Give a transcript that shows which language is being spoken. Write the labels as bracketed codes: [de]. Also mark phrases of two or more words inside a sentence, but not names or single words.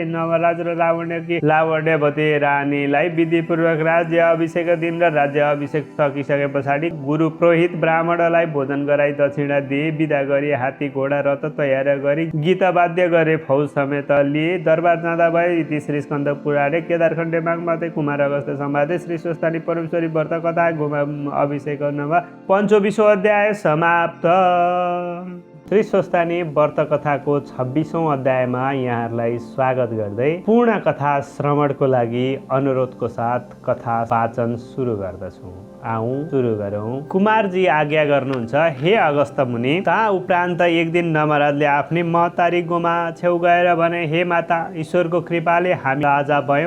[ne] नवराज र लावण्यवती रानीलाई विधिपूर्वक राज्य अभिषेक दिन र राज्य अभिषेक सकिसके पछाडि गुरु पुरोहित ब्राह्मणलाई भोजन गराई दक्षिणा दिए। विदा गरी हात्ती घोडा रथ तयार गरी गीत वाद्य गरे फौज समेत लिए दरबार जाँदा भए। [sa] इति श्री स्कन्द पुराणे केदारखण्डे माघमाते कुमार अगस्त्य संवादे श्री स्वस्तानी परमेश्वरी व्रत कथा गोमा अभिषेक नव पञ्चविंशो अध्याय समाप्त। [ne] श्री स्वस्तानी व्रत कथाको 26औं अध्यायमा यहाँहरूलाई स्वागत गर्दै पूर्ण कथा श्रवणको लागि अनुरोधको साथ कथा वाचन सुरु गर्दछौँ। आऊ सुरु गरौँ। कुमारजी आज्ञा गर्नुहुन्छ, हे अगस्त मुनि। ता उपरान्त एक दिन नवराजले आफ्नी महतारी गोमा छेउ गएर भने, हे माता, ईश्वरको कृपाले हामी राजा भयौँ।